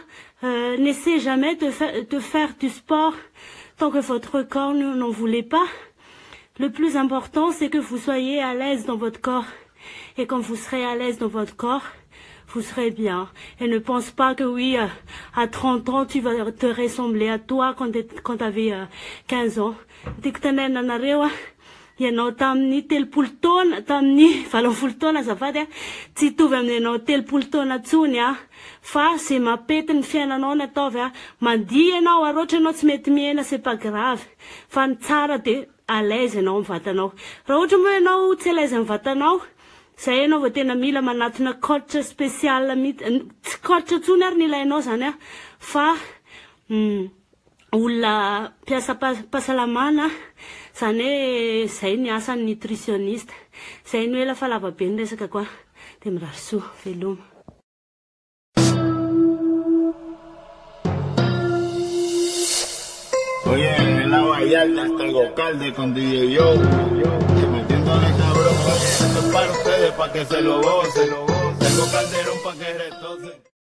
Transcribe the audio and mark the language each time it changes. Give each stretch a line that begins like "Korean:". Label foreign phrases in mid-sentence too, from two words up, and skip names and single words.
French: N'essayez jamais de faire du sport tant que votre corps n'en voulait pas. Le plus important, c'est que vous soyez à l'aise dans votre corps. Et quand vous serez à l'aise dans votre corps, vous serez bien. Et ne pense pas que oui, à 30 ans, tu vas te ressembler à toi quand tu avais 15 ans.
Malagasy: Ianao tamin'ny telopolo taona tamin'ny valopolo taona azafady tsy hitovy amin'ny ianao telopolo taona tsony fa c'est mapety ny fiainanao ny ataovy mandihy ianao aroatra ianao tsy mety miaina
French: c'est pas grave
Malagasy: fa ny tsara de
French: à l'aise
Malagasy: ianao amin'ny vatanao. Raha ohatra moa ianao tsy
French: à l'aise
Malagasy: amin'ny vatanao, zay ianao vao tena mila manatona
French: coach spécial
Malagasy: tsy coach tsony ary ny ilainao zany fa olona mpiasa pahasalamana zany hoe zay ny asan'ny nutritionniste. Zay ny hoe lafa lava be ny resaka koa de mirary soa veloma.
Spanish: Oye, en la Vallarta hasta el Gocalde con DJ Yo, metiéndole cabrón, oye, esto es para ustedes, para que se lo gocen, tengo calderón para que retocen.